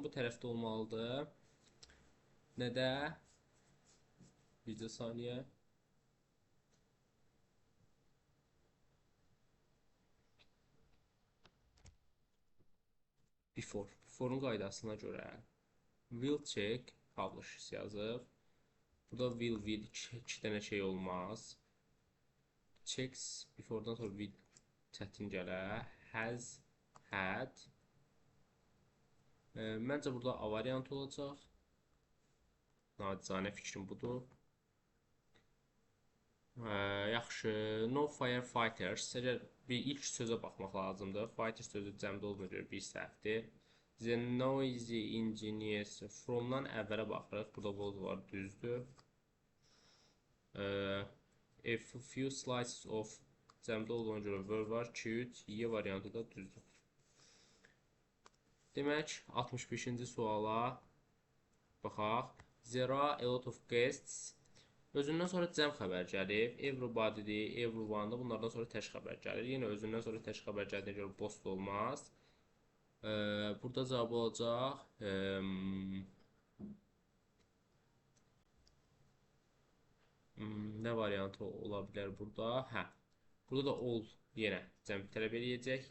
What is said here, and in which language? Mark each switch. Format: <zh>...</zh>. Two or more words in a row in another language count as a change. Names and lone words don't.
<az>Bu tərəfdə olmalıdır. Nədə? Bircə saniyə. Before. Before'un qaydasına görə</az> <en>will check publish</en> <az>yazıb. Burada will 2 dənə şey olmaz.</az> <en>Checks before'dan</en> <az>sonra will çətin gələ.</az> <en>Has had.</en> <az>Məncə burada A variantı olacaq. Nacizanə fikrim budur. Yaxşı.</az> <en>No firefighters.</en> <az>Əgər bir ilk sözə baxmaq lazımdır. Fighter sözü cəmdə olduğuna görə bir səhvdir.</az> <en>The noisy engineers from-</en> <az>dan əvvələ baxırıq. Burada boz var, düzdür.</az> <en>A few slices of</en> <az>cəmdə olduğuna görə verb var. 2-3. Y variantı da düzdür. Demək, 65-ci suala baxaq.</az> <en>There are a lot of guests.</en> <az>Özündən sonra cəm xəbər gəlir. Everybody-dir, everyone-dır. Bunlardan sonra tək xəbər gəlir. Yenə özündən sonra tək xəbər gəldiyinə görə post olmaz. Burada cavab olacaq. Nə variantı ola bilər burada? Hə. Burada da all yenə cəm tələb eləyəcək.</az>